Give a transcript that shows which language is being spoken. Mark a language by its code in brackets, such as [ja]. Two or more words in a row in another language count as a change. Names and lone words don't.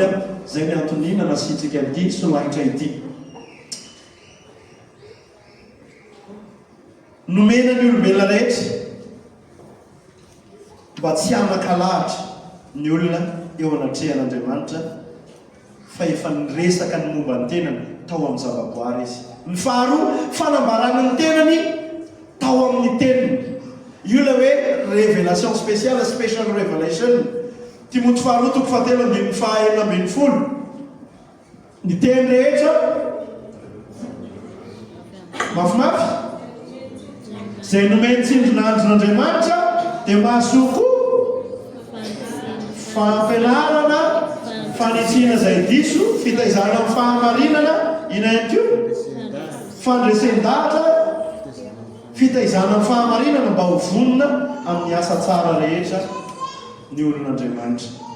[mg] Zay ny antony nanasitsika ity solahitra ity. Nomena ny olombelona rehetra mba tsy hanakalavitra ny olona eo anatrehan'Andriamanitra fa efa niresaka ny momba ny tenany tao amin'ny zavaboary izy. Ny faharoa, fanambarana ny tenany tao amin'ny teniny. Io la hoe [fr] révélation spéciale, [en] special revelation. [mg] Timothée faharoa 7:9-10. Ny teny rehetra mafimafy zay nomeny tsindrinandron'Andriamanitra dia mahasoko fampianarana, fanitsina zay diso, fitaizana amin'ny fahamarinana, ina ihany koa fandresen-dahatra, fitaizana amin'ny fahamarinana mba ho vonona amin'ny asa tsara rehetra ny olon'Andriamanitra.